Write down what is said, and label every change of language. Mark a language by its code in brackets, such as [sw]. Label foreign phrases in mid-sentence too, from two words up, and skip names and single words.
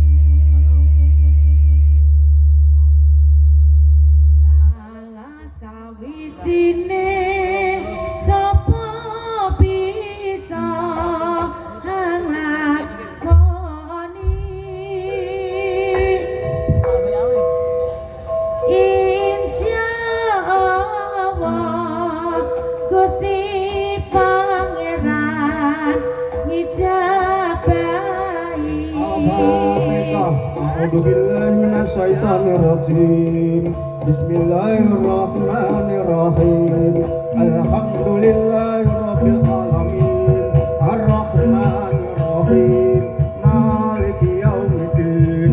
[jv] salah sawijine sapa bisa nglakoni insyaallah Gusti Pangeran ngijabahi [ar] أعوذ بالله من الشيطان الرجيم. بسم الله الرحمن الرحيم الحمد لله رب العالمين. الرحمن الرحيم مالك يوم الدين.